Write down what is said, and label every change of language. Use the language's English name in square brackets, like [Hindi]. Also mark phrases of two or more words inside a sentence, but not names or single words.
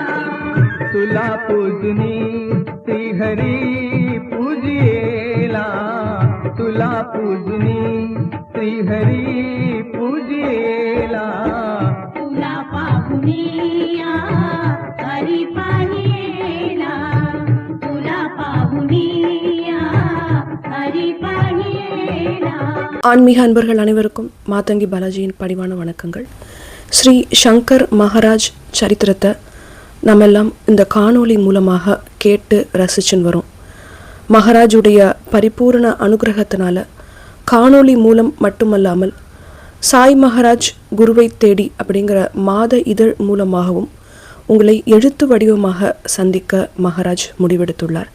[Marathi] तुला पूजनी श्रीहरी पूजिएला, तुला पूजनी श्रीहरी पूजिएला, तुला पाहुनिया हरी पाहिला, तुला पाहुनिया हरी पाहिला. [Tamil] ஆன்மீக அன்பர்கள் அனைவருக்கும் மாதங்கி பாலாஜியின் பணிவான வணக்கங்கள். ஸ்ரீ சங்கர் மகாராஜ் சரித்திரத்தை நம்மெல்லாம் இந்த காணொளி மூலமாக கேட்டு ரசிச்சுன்னு வரோம். மகாராஜுடைய பரிபூர்ண அனுகிரகத்தினால காணொளி மூலம் மட்டுமல்லாமல் சாய் மகாராஜ் குருவை தேடி அப்படிங்கிற மாத இதழ் மூலமாகவும் உங்களை எழுத்து வடிவமாக சந்திக்க மகாராஜ் முடிவெடுத்துள்ளார்.